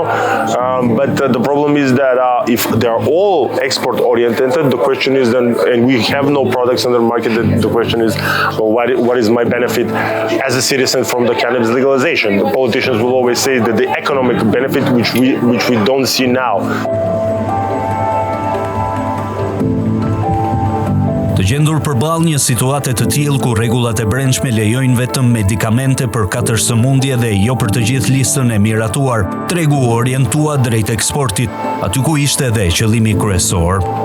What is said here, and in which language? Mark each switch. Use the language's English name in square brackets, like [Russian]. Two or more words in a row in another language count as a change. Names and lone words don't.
[English] But the problem is that if they're all export-oriented, the question is then, and we have no products on other market, the question is, well, what is my benefit as a citizen from the cannabis legalization? The politicians will always say that the economic benefit, which we don't see now. [Albanian] Të gjendur përballë një situate të tillë ku rregullat e brendshme lejojnë vetëm medikamente për 4 sëmundje dhe jo për të gjithë listën e miratuar, tregu u orientua drejt eksportit, aty ku ishte edhe qëllimi kryesor.